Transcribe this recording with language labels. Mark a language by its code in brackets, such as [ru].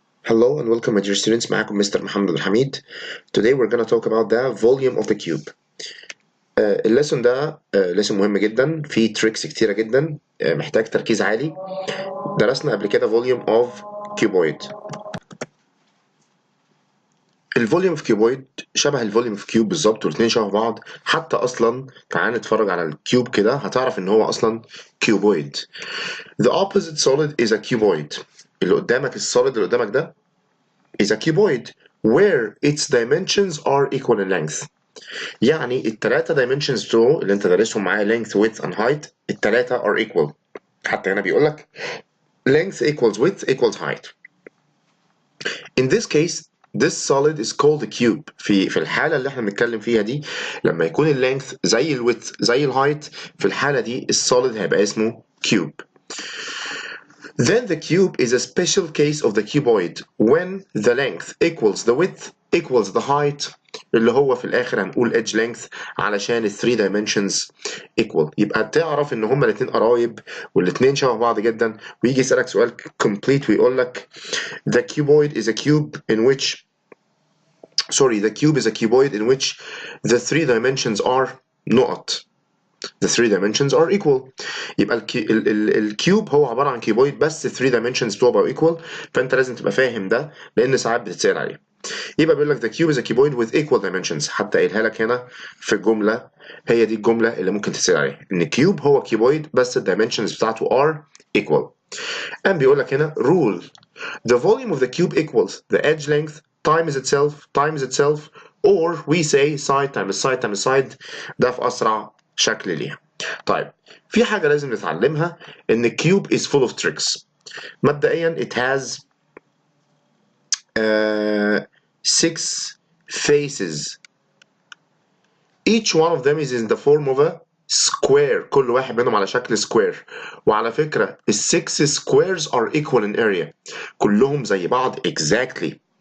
[en] Hello and welcome my dear students. [ar] معاكم مستر محمد الحميد. [en] Today we're gonna talk about the volume of the cube. [ar] الليسون ده ليسون مهم جدا، فيه تريكس كتيرة جدا، محتاج تركيز عالي. درسنا قبل كده [en] volume of cuboid. [ar] الفوليوم اوف كيوبويد شبه الفوليوم اوف كيوب بالظبط، والاثنين شبه بعض. حتى اصلا تعال نتفرج على الكيوب كده هتعرف ان هو اصلا كيوبويد. [en] The opposite solid is a cuboid. [ar] اللي قدامك السوليد اللي قدامك ده [en] is a cuboid where its dimensions are equal in length. [ar] يعني التلاتة dimensions بتوعه اللي انت دارسهم معايا [en] length width and height [ar] التلاتة [en] are equal. [ar] حتى هنا بيقول لك [en] length equals width equals height. In this case this solid is called a cube. [ar] في الحالة اللي احنا بنتكلم فيها دي لما يكون اللينث زي الويدث زي الهايت، في الحالة دي السوليد هيبقى اسمه cube. [en] Then the cube is a special case of the cuboid when the length equals the width equals the height، [ar] اللي هو في الآخر هنقول [en] edge length علشان ال 3 dimensions equal. [ar] يبقى تعرف إن هما الاتنين قرايب والاتنين شبه بعض جدا، ويجي يسألك سؤال [en] complete [ar] ويقول لك [en] the cuboid is a cube in which the cube is a cuboid in which the 3 dimensions are not. The 3 dimensions are equal. [ar] يبقى الكيوب هو عبارة عن كيوبويد بس 3 dimensions بتوعه بقوا equal، فأنت لازم تبقى فاهم ده لأن ساعات بتتسأل عليه. يبقى بيقول لك [en] the cube is a cuboid with equal dimensions. [ar] حتى قايلها لك هنا في الجملة، هي دي الجملة اللي ممكن تتسأل عليها، إن كيوب هو كيوبويد بس الدايمنشنز بتاعته [en] are equal. [ar] قام بيقول لك هنا [en] rule the volume of the cube equals the edge length times itself or we say side times side times side. [ar] ده في أسرع شكل ليها. طيب في حاجة لازم نتعلمها، إن الكيوب [en] is full of tricks. مبدئيا it has 6 faces. Each one of them is in the form of a square. [ar] كل واحد منهم على شكل square. وعلى فكرة ال [en] 6 squares are equal in area. [ar] كلهم زي بعض exactly.